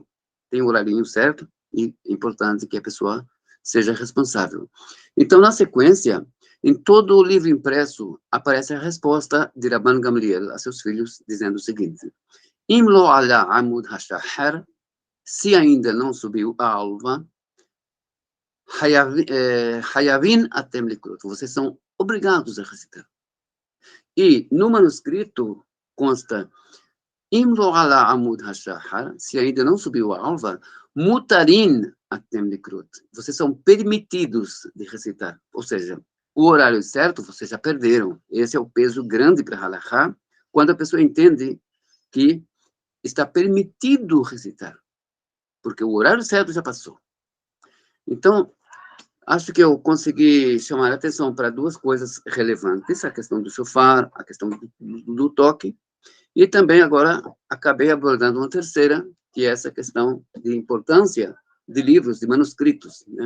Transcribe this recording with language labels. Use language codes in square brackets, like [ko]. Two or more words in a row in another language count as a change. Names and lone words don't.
[pt] Tem o horário certo e é importante que a pessoa seja responsável. Então, na sequência, em todo o livro impresso, aparece a resposta de Rabban Gamliel a seus filhos, dizendo o seguinte: [he] אם לא עלה עמוד השחר, [pt] se ainda não subiu a alva, [he] חייבין אתם לקרות. [pt] Vocês são obrigados a recitar. E no manuscrito consta [he] אם לא עלה עמוד השחר, [pt] se ainda não subiu a alva, [he] מותרין אתם לקרות. [pt] Vocês são permitidos de recitar. Ou seja, o horário certo vocês já perderam. Esse é o peso grande para halachá, quando a pessoa entende que está permitido recitar, porque o horário certo já passou. Então, acho que eu consegui chamar a atenção para duas coisas relevantes, a questão do shofar, a questão do toque, e também agora acabei abordando uma terceira, que é essa questão de importância de livros, de manuscritos, né?